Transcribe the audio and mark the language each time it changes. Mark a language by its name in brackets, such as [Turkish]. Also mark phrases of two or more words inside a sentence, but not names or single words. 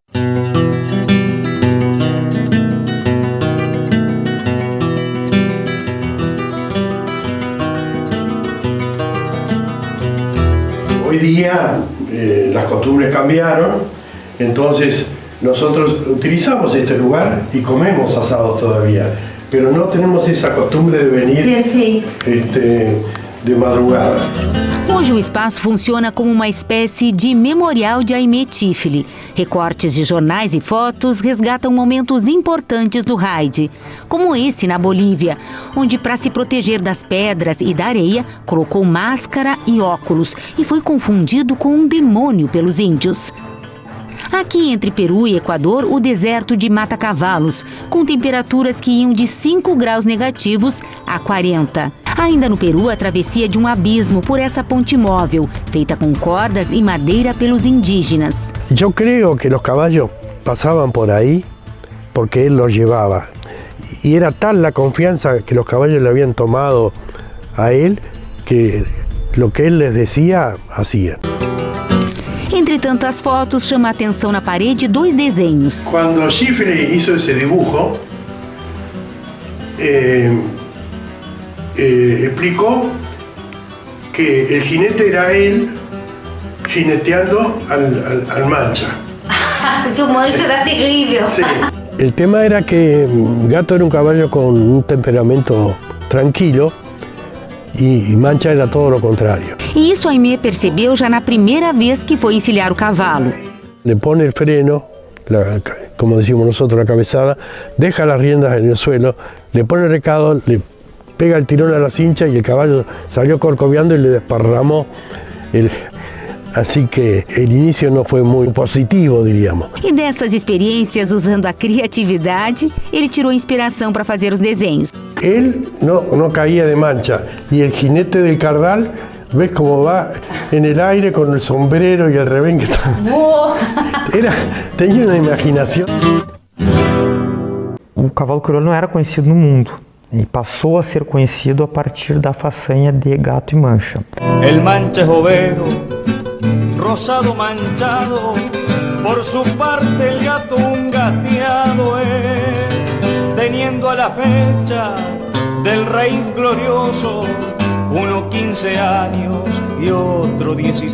[Spanish] Hoy día las costumbres cambiaron, entonces nosotros utilizamos este lugar y comemos asado todavía, pero no tenemos esa costumbre de venir de madrugada. [Portuguese] Hoje o espaço funciona como uma espécie de memorial de Aimé Tifli. Recortes de jornais e fotos resgatam momentos importantes do raid, como esse na Bolívia, onde, para se proteger das pedras e da areia, colocou máscara e óculos e foi confundido com um demônio pelos índios. Aqui entre Peru e Equador, o deserto de mata-cavalos, com temperaturas que iam de 5 graus negativos a 40. Ainda no Peru, a travessia de um abismo por essa ponte móvel, feita com cordas e madeira pelos indígenas. Eu creio que os caballos passavam por aí porque ele [Spanish] los llevaba. [Portuguese] E era tal a confiança que os [Spanish] caballos le habían tomado [Portuguese] a ele [Spanish] que lo que ele les decía, hacía. [Portuguese] Entre tantas fotos, chama a atenção na parede 2 desenhos. [Spanish] Cuando Tifli hizo ese dibujo, explicó que el jinete era él jineteando al Mancha. [Portuguese] Porque o Mancha era terrível. [Spanish] Sí. El tema era que Gato era un caballo con un temperamento tranquilo e Mancha era todo lo contrario. [Portuguese] E isso Aimé percebeu já na primeira vez que foi encilhar o cavalo. [Spanish] Le pone el freno como decimos nosotros, la cabezada, deja las riendas en el suelo, le pone el recado, le pega el tirón a la cincha y el caballo salió corcoveando y le desparramó Así que el inicio no fue muy positivo, diríamos. [Portuguese] E dessas experiências, usando a criatividade, ele tirou inspiração para fazer os desenhos. [Spanish] Él no caía de mancha y el jinete del Cardal, ves cómo va en el aire con el sombrero y el revén que está. Tenía una imaginación. [Portuguese] O cavalo crioulo não era conhecido no mundo. Ele passou a ser conhecido a partir da façanha de Gato e Mancha. [Spanish] El Mancha es overo, rosado manchado, por su parte el gato un gateado es, teniendo a la fecha del rey glorioso, uno 15 años y otro 16.